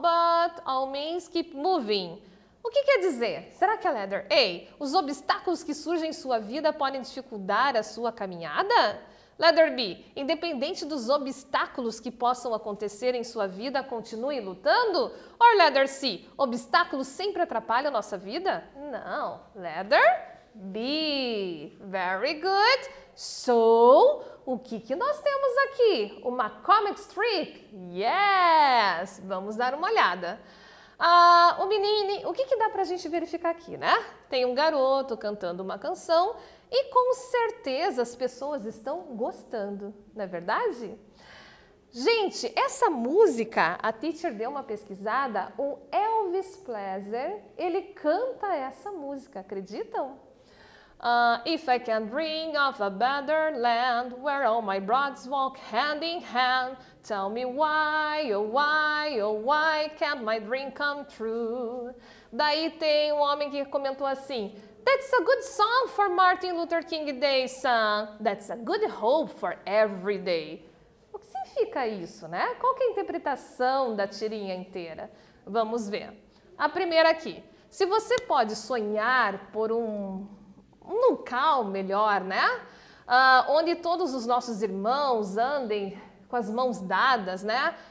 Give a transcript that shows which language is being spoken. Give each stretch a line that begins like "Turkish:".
English: But all means keep moving.
Portuguese: O que quer dizer? Será que é
English: letter A?
Portuguese: Os obstáculos que surgem em sua vida podem dificultar a sua caminhada?
English: Letter B.
Portuguese: Independente dos obstáculos que possam acontecer em sua vida, continue lutando?
English: Or letter C.
Portuguese: Obstáculos sempre atrapalham a nossa vida? Não.
English: Letter B. Very good.
Portuguese: So, o que nós temos aqui? Uma comic strip?
English: Yes!
Portuguese: Vamos dar uma olhada. O menino, o que dá pra gente verificar aqui, né? Tem um garoto cantando uma canção e com certeza as pessoas estão gostando, não é verdade? Gente, essa música, a teacher deu uma pesquisada, o Elvis Presley, ele canta essa música, acreditam?
English: If I can dream of a better land where all my brothers walk hand in hand, tell me why, oh why, oh why can't my dream come true?
Portuguese: Daí tem um homem que comentou assim:
English: That's a good song for Martin Luther King Day, son. That's a good hope for every day.
Portuguese: O que significa isso, né? Qual que é a interpretação da tirinha inteira? Vamos ver. A primeira aqui. Se você pode sonhar por um local melhor, né? Onde todos os nossos irmãos andem com as mãos dadas, né?